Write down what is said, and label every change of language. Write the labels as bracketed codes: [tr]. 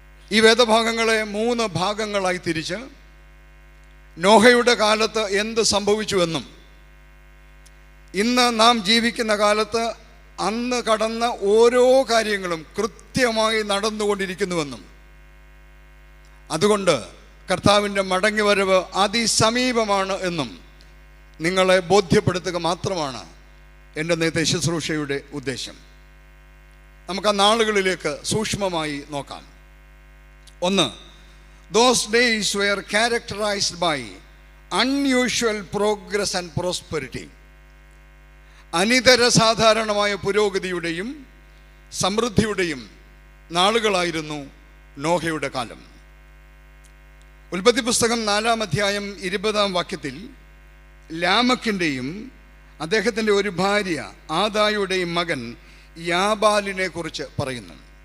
[ml] ഈ വേദഭാഗങ്ങളെ 3 ഭാഗങ്ങളായി തിരിച്ച് നോഹയുടെ കാലത്ത് എന്ത് സംഭവിച്ചുവെന്നും ഇന്ന് നാം ജീവിക്കുന്ന കാലത്ത് അന്ന് കടന്ന ഓരോ കാര്യങ്ങളും കൃത്യമായി നടന്നുകൊണ്ടിരിക്കുന്നുവെന്നും അതുകൊണ്ട് കർത്താവിൻ്റെ മടങ്ങിവരവ് അതിസമീപമാണ് എന്നും നിങ്ങളെ ബോധ്യപ്പെടുത്തുക മാത്രമാണ് എൻ്റെ നേതൃത്വ ശുശ്രൂഷയുടെ ഉദ്ദേശം. നമുക്ക് ആ നാളുകളിലേക്ക് സൂക്ഷ്മമായി നോക്കാം. 1. [en] Those days were characterized by unusual progress and prosperity. [ml] അനിതര സാധാരണമായ പുരോഗതിയുടെയും സമൃദ്ധിയുടെയും നാളുകളായിരുന്നു നോഹയുടെ കാലം. ഉൽപ്പത്തി പുസ്തകം 4-ാം അധ്യായം 20-ാം വാക്യത്തിൽ ലാമക്കിൻ്റെയും അദ്ദേഹത്തിൻ്റെ ഒരു ഭാര്യ ആദായുടെയും മകൻ യാബാലിനെ കുറിച്ച് പറയുന്നു.